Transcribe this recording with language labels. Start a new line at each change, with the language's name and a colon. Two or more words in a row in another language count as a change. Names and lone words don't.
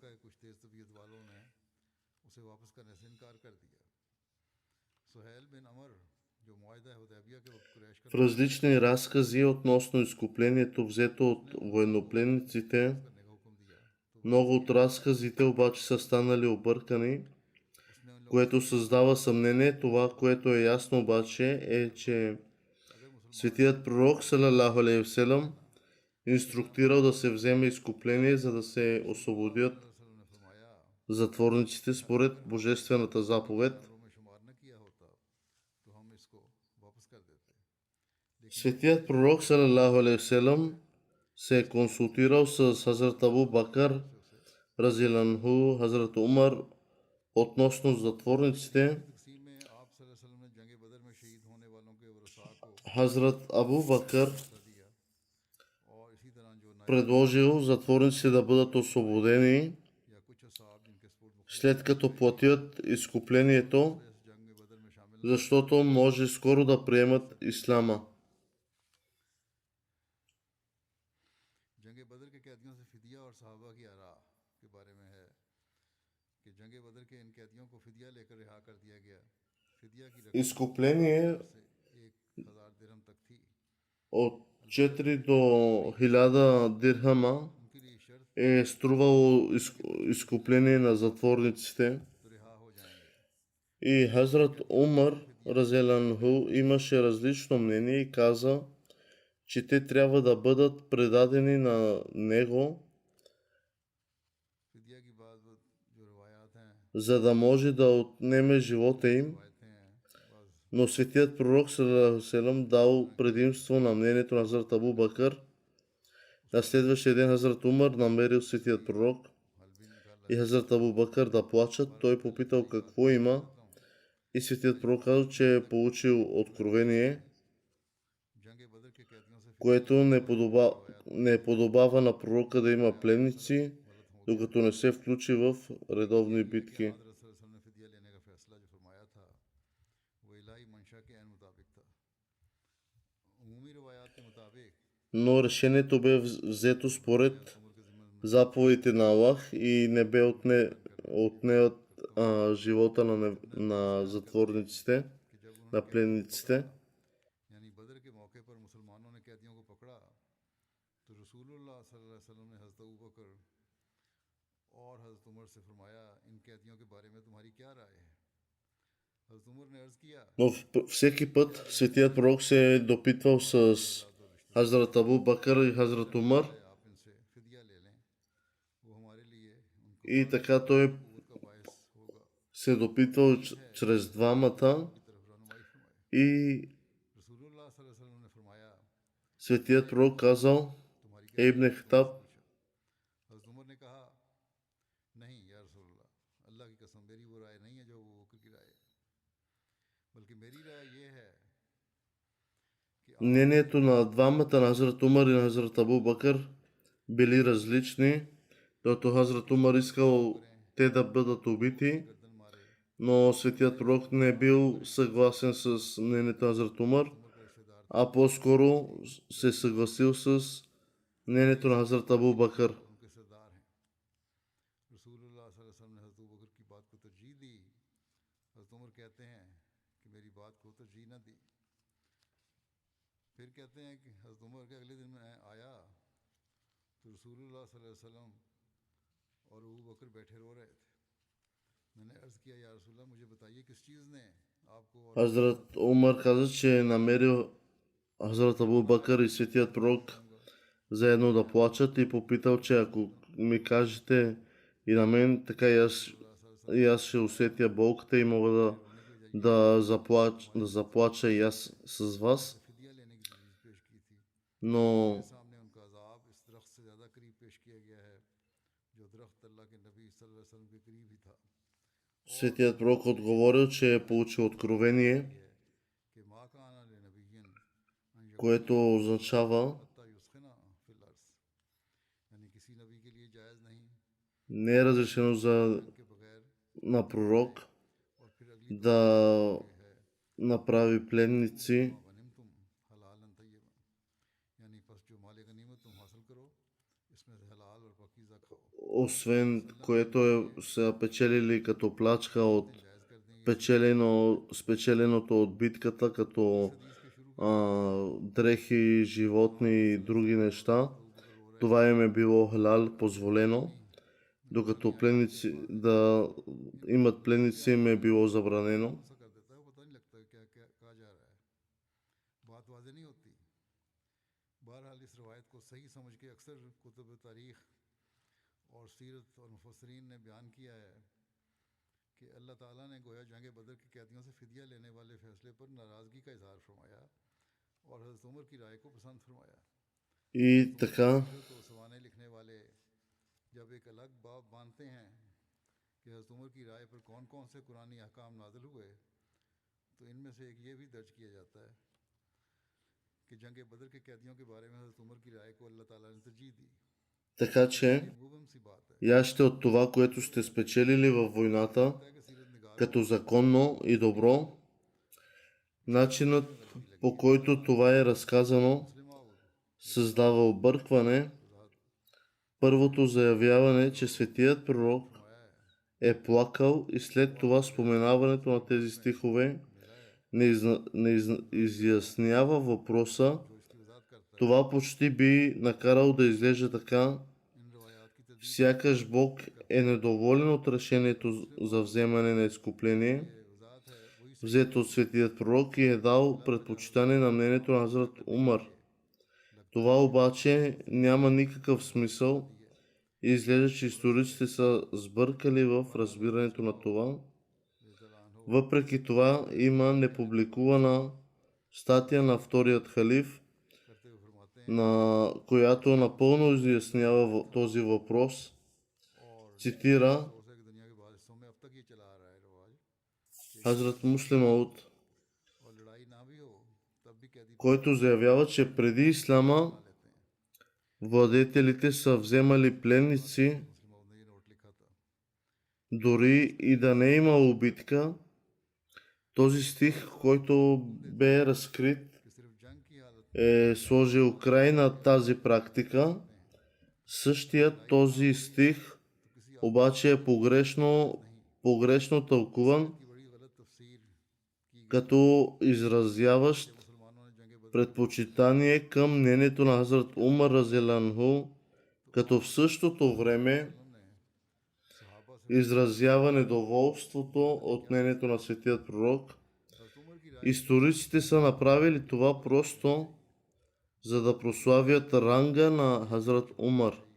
Bulgarian: В различни разкази относно изкуплението, взето от военнопленниците, много от разказите обаче са станали объркани, което създава съмнение. Това, което е ясно обаче, е, че светият пророк
Arabic: صلى الله عليه وسلم
Bulgarian: инструктирал да се вземе изкупление, за да се освободят затворниците според божествената заповед.
Urdu: جانوروں میں شمار نہ کیا ہوتا تو ہم اس کو واپس کر دیتے.
Bulgarian: Светият пророк
Arabic: صلى الله عليه وسلم
Bulgarian: се е консултирал с Хазрат Абу Бакър разиланху, Хазрат Умар относно затворниците.
Urdu: تقسیم میں آپ
Arabic: صلى الله عليه وسلم
Urdu: نے جنگ بدر میں شہید ہونے والوں کے ورثا کو
Bulgarian: Хазрат Абу Бакър
Urdu: حصہ دیا اور اسی طرح جو نائب
Bulgarian: предложил затворниците да бъдат освободени
Urdu: یا کچھ اصحاب جن کے سپرد مختلف
Bulgarian: след като платят изкуплението,
Urdu: اس جنگ بدر میں شامل
Bulgarian: защото може скоро да приемат ислама.
Urdu: جنگ بدر کے قیدیوں سے فدیہ اور صحابہ کی آرا کے بارے میں ہے کہ جنگ بدر کے ان قیدیوں کو فدیہ لے کر رہا کر دیا گیا. فدیہ کی رقم
Bulgarian: Изкупление
Urdu: سے 1000 درہم تک تھی.
Bulgarian: от 4 до 1000 дирхама
Urdu: ان کے لیے شرط
Bulgarian: е струвало изкупление на затворниците.
Urdu: تو رہا ہو جائیں گے.
Bulgarian: И Хазрат Умар разелянху имаше различно мнение и каза, че те трябва да бъдат предадени на него,
Urdu: فدیہ کی بات جو روایات ہیں
Bulgarian: за да може да отнеме живота им.
Urdu: روایتیں ہیں بعض
Bulgarian: Но светият пророк
Arabic: صلى الله عليه وسلم
Bulgarian: дал предимство на мнението на Хазрат Абу Бакър. На следващия ден Хазрат Умар намерил светият пророк
Urdu: حل بھی نکالا
Bulgarian: и Хазрат Абу Бакър да плачат. Той попитал какво има и светият пророк казал, че е получил откровение,
Urdu: جنگ بدر کے قیدیوں سے
Bulgarian: което не подобава на пророка да има пленници, докато не се включи в редовни битки.
Urdu: حضرت
Arabic: صلى الله عليه وسلم
Urdu: نے فدیہ لینے کا فیصلہ جو فرمایا تھا وہ الٰہی منشا کے عین مطابق تھا. عمومی روایات کے مطابق
Bulgarian: Но решението бе взето според
Urdu: عمر کے ضمن
Bulgarian: заповедите на Аллах и не бе отнеят живота на затворниците,
Urdu: کہ جب انہوں نے
Bulgarian: на пленниците.
Urdu: یعنی بدر کے موقع پر مسلمانوں نے قیدیوں کو پکڑا تو رسول اللہ
Arabic: صلى الله عليه وسلم
Urdu: نے حضرت ابو بکر اور حضرت عمر سے فرمایا ان قیدیوں کے بارے میں تمہاری کیا رائے ہے. حضرت عمر نے عرض کیا
Bulgarian: Но всеки път светият пророк се е допитвал с Хазрат Абу Бакър и Хазрат Умар
Urdu: آپ ان سے فدیہ لے لیں وہ ہمارے لیے ان کو
Bulgarian: и така той
Urdu: قبول کا باعث ہوگا
Bulgarian: се допитвал чрез двамата
Urdu: کی طرف رہنمائی فرمائے.
Bulgarian: и
Urdu: رسول اللہ
Arabic: صلى الله عليه وسلم
Urdu: نے فرمایا
Bulgarian: светият пророк казал,
Urdu: تمہاری کیا
Bulgarian: Ибн Хатаб,
Urdu: حضرت عمر نے کہا نہیں
Arabic: يا رسول الله
Urdu: اللہ کی قسم میری وہ رائے نہیں ہے جو وہ بکر کی رائے ہے بلکہ میری رائے یہ ہے کہ
Bulgarian: мнението на двамата, на Хазрат Умар и на Хазрат Абу Бакър, били различни, защото Хазрат Умар искал те да бъдат убити,
Urdu: گردن مارے
Bulgarian: но светият пророк не бил съгласен с мнението на Хазрат Умар,
Urdu: عمر کا رشتہ دار
Bulgarian: а по-скоро се съгласил с мнението на Хазрат Абу Бакър.
Urdu: ان کے سردار ہیں۔ رسول اللہ
Arabic: صلى الله عليه وسلم
Urdu: نے حضرت ابو بکر کی بات کو ترجیح دی. حضرت عمر کہتے ہیں کہ میری بات کو ترجیح نہ دی. پھر کہتے ہیں کہ حضرت عمر کے اگلے دن میں آیا تو رسول اللہ
Arabic: صلى الله عليه وسلم
Urdu: اور ابو بکر بیٹھے رو رہے تھے. میں نے عرض کیا
Arabic: يا رسول الله
Urdu: مجھے بتائیے کس چیز نے آپ کو اور
Bulgarian: Хазрат Умар каза, че е намерил Хазрат Абу Бакър и светият пророк заедно да плачат и попитал, че ако ми кажете и на мен, така и аз ще усетя болката и мога да заплача и аз с вас.
Urdu: فدیہ لینے کی تجویز پیش کی تھی.
Bulgarian: Но
Urdu: سامنے ان کا عذاب اس درخت سے زیادہ قریب پیش کیا گیا ہے جو درخت اللہ کے نبی
Arabic: صلى الله عليه وسلم
Urdu: کے قریب ہی تھا.
Bulgarian: светият пророк отговорил, че е получил откровение,
Arabic: کہ ما كان لنبي
Bulgarian: което означава
Arabic: حتى يثخن في الأرض
Urdu: یعنی کسی نبی کے لیے جائز نہیں
Bulgarian: не е разрешено
Urdu: کے بغیر
Bulgarian: на пророк
Urdu: اور پھر اگلی
Bulgarian: да направи пленници,
Arabic: غنمتم حلالا طيبا
Urdu: یعنی بس جو مال غنیمت تم حاصل کرو اس میں سے حلال اور پاکیزہ کھاؤ
Bulgarian: освен което са печелили като плачка от
Urdu: جائز کر دیں گے.
Bulgarian: спечеленото от битката, като дрехи, животни и други неща. Това им е било халал, позволено, докато да имат пленници им е било забранено.
Urdu: ایسا کر دیتا ہے وہ پتا نہیں لگتا ہے کیا کیا کہا جا رہا ہے بات واضح نہیں ہوتی. بہرحال اس روایت کو صحیح سمجھ کے اکثر کتب تاریخ اور سیرت اور مفسرین نے بیان کیا ہے کہ اللہ تعالیٰ نے گویا جنگ بدر کے قیدیوں سے فدیہ لینے والے فیصلے پر ناراضگی کا اظہار فرمایا اور حضرت عمر کی رائے کو پسند فرمایا.
Bulgarian: И
Urdu: حضرت عمر کی
Bulgarian: така,
Urdu: سیرت و سوانح لکھنے والے جب ایک الگ باب باندھتے ہیں کہ حضرت عمر کی رائے پر کون کون سے قرآنی احکام نازل ہوئے، تو ان میں سے ایک یہ بھی درج کیا جاتا ہے کہ جنگ بدر کے قیدیوں کے بارے میں حضرت عمر کی رائے کو اللہ تعالیٰ نے ترجیح دی.
Bulgarian: така че,
Urdu: یہ مبہم سی بات ہے.
Bulgarian: яще от това, което сте спечелили във войната,
Urdu: لگتا ہے کہ سیرت نگاروں
Bulgarian: като законно и добро, начинът по който това е разказано
Urdu: مسلم اور
Bulgarian: създава объркване. Първото заявяване, че светият пророк
Urdu: فرمایا ہے
Bulgarian: е плакал и след това споменаването на тези стихове не изяснява въпроса.
Urdu: جو اس کی وضاحت کرتا ہے
Bulgarian: Това почти би накарал да изглежда така,
Urdu: ان روایات کی تدبیر
Bulgarian: сякаш Бог е недоволен от решението за вземане на изкупление,
Urdu: وضاحت ہے وہی
Bulgarian: взето от светият пророк, и е дал предпочитание на мнението на Хазрат Умар. Това обаче няма никакъв смисъл и изглежда, че историците са сбъркали в разбирането на това. Въпреки това има непубликувана статия на вторият халиф,
Urdu: کرتے ہوئے فرماتے ہیں
Bulgarian: на която напълно изяснява този въпрос.
Urdu: और
Bulgarian: Цитира
Urdu: افسوس ہے کہ دنیا کے بعد حصوں میں اب تک یہ چلا آ رہا ہے رواج
Bulgarian: Хазрат Муслим Ауд,
Urdu: اور لڑائی نہ بھی ہو تب بھی قیدی
Bulgarian: който заявява, че преди ислама
Urdu: لیتے ہیں.
Bulgarian: владетелите са вземали пленници,
Urdu: مسلم نے یہ نوٹ لکھا تھا
Bulgarian: дори и да не е имало битка. Този стих, който бе разкрит,
Urdu: کہ صرف جنگ کی حالت
Bulgarian: е сложил край на тази практика. Същият този стих обаче е погрешно тълкуван,
Urdu: کی بڑی غلط تفسیر کی
Bulgarian: като изразяващ
Urdu: مسلمانوں نے جنگ بدر
Bulgarian: предпочитание към мнението на Хазрат Умар разияланху, като в същото време
Urdu: نے صحابہ سے
Bulgarian: изразява недоволството от мнението на светият пророк.
Urdu: حضرت عمر کی رائے
Bulgarian: Историците са направили това просто за да прославят ранга на Хазрат Умар.